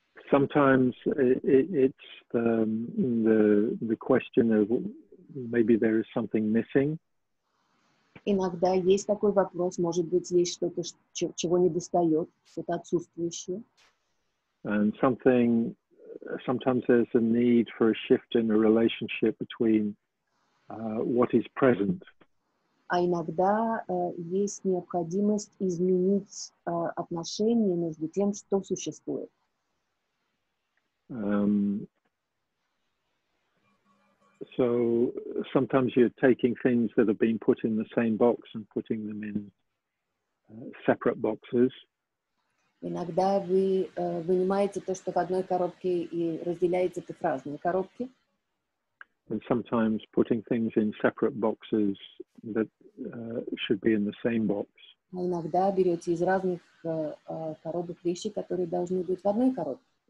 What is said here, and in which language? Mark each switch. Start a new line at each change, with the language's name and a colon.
English: Sometimes it's the question of maybe there is something missing.
Russian: Иногда есть такой вопрос, может быть, есть что-то, чего не достает, что-то отсутствующее.
English: And sometimes there's a need for a shift in the relationship between what is present.
Russian: А иногда есть необходимость изменить отношения между тем, что существует.
English: So sometimes you're taking things that have been put in the same box and putting them in separate boxes.
Russian: Иногда вы вынимаете то, что в одной коробке, и разделяете это в разные коробки.
English: And sometimes putting things in separate boxes that should be in the same box.
Russian: А иногда берете из разных коробок вещи, которые должны быть в одной коробке.